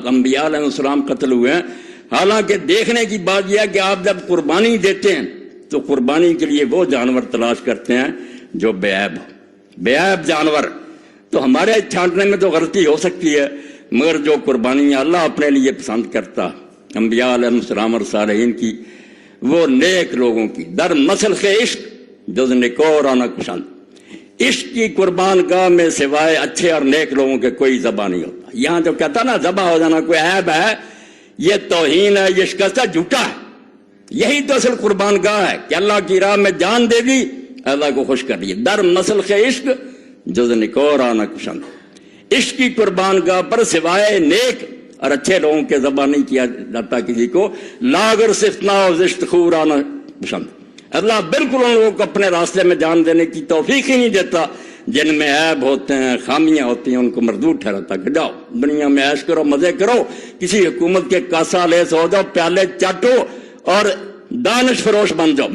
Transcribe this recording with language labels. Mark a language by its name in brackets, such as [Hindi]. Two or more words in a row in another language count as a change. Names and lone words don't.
[Urdu] انبیاء علیہ السلام قتل ہوئے ہیں، حالانکہ دیکھنے کی بات یہ ہے کہ آپ جب قربانی دیتے ہیں تو قربانی کے لیے وہ جانور تلاش کرتے ہیں جو بے عیب ہو، بے عیب جانور۔ تو ہمارے چھانٹنے میں تو غلطی ہو سکتی ہے، مگر جو قربانیاں اللہ اپنے لیے پسند کرتا، انبیاء علیہ السلام اور صالحین کی، وہ نیک لوگوں کی، [Persian] در مسلخ عشق جز نکورانا کشند، [Urdu] عشق کی قربان گاہ میں سوائے اچھے اور نیک لوگوں کے کوئی ذبح نہیں ہوتا۔ یہاں جو کہتا نا ذبح ہو جانا کوئی عیب ہے، یہ توہین ہے، یہ شکستہ جھوٹا ہے۔ یہی تو اصل قربان گاہ ہے کہ اللہ کی راہ میں جان دے دی، اللہ کو خوش کر دیے۔ [Persian] در مسلخ عشق جز نکورانا کشند، [Urdu] عشق کی قربان گاہ پر سوائے نیک اور اچھے لوگوں کے ذبح نہیں کیا جاتا کسی کو۔ [Persian] لاگر صفتنا و زشت خورانا پسند، [Urdu] اللہ بالکل ان لوگوں کو اپنے راستے میں جان دینے کی توفیق ہی نہیں دیتا جن میں عیب ہوتے ہیں، خامیاں ہوتی ہیں، ان کو مردود ٹھہراتا کہ جاؤ دنیا میں عیش کرو، مزے کرو، کسی حکومت کے کاسا لیس ہو جاؤ، پیالے چاٹو اور دانش فروش بن جاؤ۔